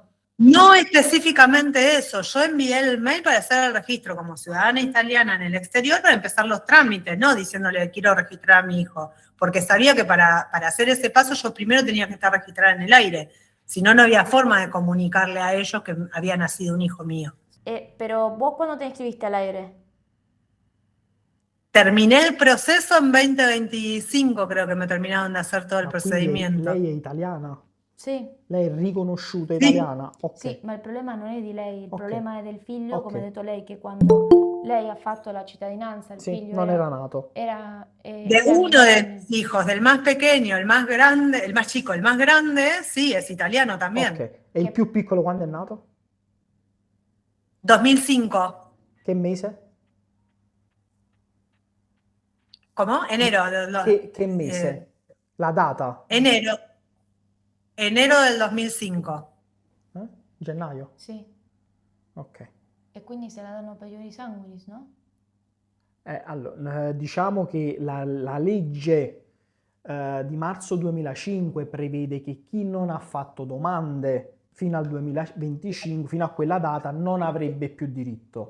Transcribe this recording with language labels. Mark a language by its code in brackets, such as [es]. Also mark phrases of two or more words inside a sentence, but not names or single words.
[es] No específicamente eso, yo envié el mail para hacer el registro como ciudadana italiana en el exterior para empezar los trámites, no diciéndole quiero registrar a mi hijo, porque sabía que para hacer ese paso yo primero tenía que estar registrada en el aire, si no, no había forma de comunicarle a ellos que había nacido un hijo mío. Pero vos, ¿cuándo te inscribiste al aire? Terminé el proceso en 2025, creo que me terminaron de hacer todo el [it] Ma quindi [es] procedimiento. [it] lei è italiana? Sì, Lei è riconosciuta Sì, italiana? Ok, sì, ma il problema non è di lei, il ok, problema è del figlio, come ha ok. detto lei, che quando lei ha fatto la cittadinanza, il Sì, figlio non era nato. [es] de [it] era [es] uno de [it] minorenne. [es] mis hijos, del más pequeño, el más grande, el más chico, el más grande, sí, es italiano Ok, también. [it] e il Che, più piccolo quando è nato? 2005. Che mese? [es] ¿Cómo? Enero, [it] Che mese? La data? [es] enero, enero del 2005. [it] Eh? Gennaio? sì, Ok. e quindi se la danno per [la] iuris sanguinis, [it] no? Allora, diciamo che la legge di marzo 2005 prevede che chi non ha fatto domande fino al 2025, fino a quella data, non avrebbe più diritto.